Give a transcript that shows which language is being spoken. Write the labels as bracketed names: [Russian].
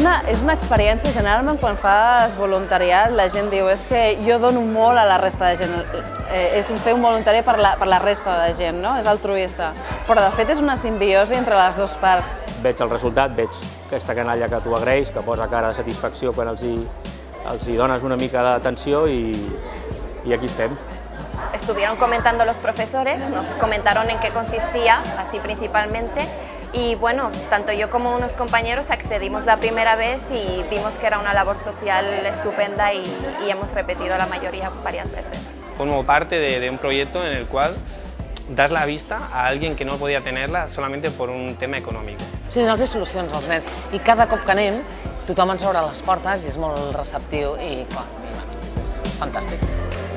[Catalan] És una experiència, generalment quan fas voluntariat la gent diu és que jo dono molt a la resta de gent, és fer un voluntari per la resta de gent, no? És altruista, però de fet és una simbiosi entre les dues parts. Veig el resultat, veig aquesta canalla que t'ho agraeix, que posa cara de satisfacció quan els hi dones una mica d'atenció i aquí estem. [Spanish] Estuvieron comentando los profesores, nos comentaron en qué consistía, así principalmente, y bueno, tanto yo como unos compañeros accedimos la primera vez y vimos que era una labor social estupenda y hemos repetido la mayoría varias veces. Formo parte de un proyecto en el cual das la vista a alguien que no podía tenerla solamente por un tema econòmic. [Catalan] Sí, donar-los solucions als nens i cada cop que anem tothom ens obre les portes i és molt receptiu i clar, és fantàstic.